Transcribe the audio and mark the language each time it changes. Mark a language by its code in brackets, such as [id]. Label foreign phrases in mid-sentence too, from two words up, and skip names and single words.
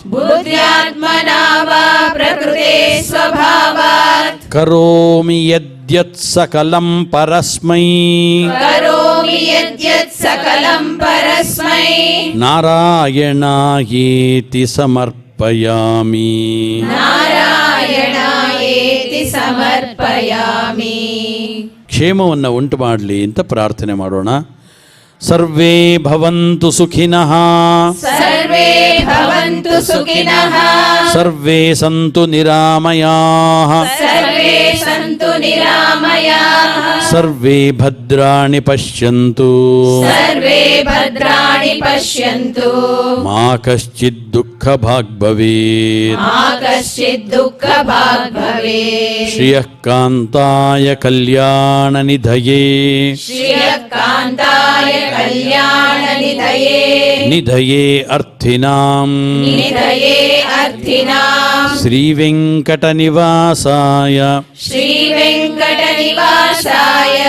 [sa] బుద్ధ్యాత్మనా వా ప్రకృతే స్వభావాత్ కరోమి యద్యత్ సకలం పరస్మై కరోమి యద్యత్ సకలం పరస్మై నారాయణాయేతి సమర్పయామి. ನಾರಾಯಣಾಯೇತಿ ಸಮರ್ಪಯಾಮಿ. [kn] ಕ್ಷೇಮವನ್ನು ಉಂಟು ಮಾಡಲಿ ಅಂತ ಪ್ರಾರ್ಥನೆ ಮಾಡೋಣ. [sa] ಸರ್ವೇ ಭವಂತು ಸುಖಿನಃ ಸರ್ವೇ ಭವಂತು ಸುಖಿನಃ ಸರ್ವೇ ಸಂತು ನಿರಾಮಯಾಃ ಸರ್ವೇ ಸಂತು ನಿರಾಮಯಾಃ ಸರ್ವೇ ಭದ್ರಾಣಿ ಪಶ್ಯಂತು ಸರ್ವೇ ಭದ್ರಾಣಿ ಪಶ್ಯಂತು ಮಾ ಕಶ್ಚಿತ್ ದುಃಖ ಭಾಗ್ ಭವೇತ್. ಮಾ ಕಶ್ಚಿತ್ ದುಃಖ ಭಾಗ್ ಭವೇತ್. ಶ್ರಿಯಃ ಕಾಂತಾಯ ಕಲ್ಯಾಣ ನಿಧಯೇ ಶ್ರಿಯಕಾಂತಾಯ ಕಲ್ಯಾಣ ನಿಧಯೇ ನಿಧಯೇ ಅರ್ಥಿನಾಂ ನಿಧಯೇ ಅರ್ಥಿನಾಂ ಶ್ರೀ ವೆಂಕಟ ನಿವಾಸಾಯ ಶ್ರೀ ವೆಂಕಟ ನಿವಾಸಾಯ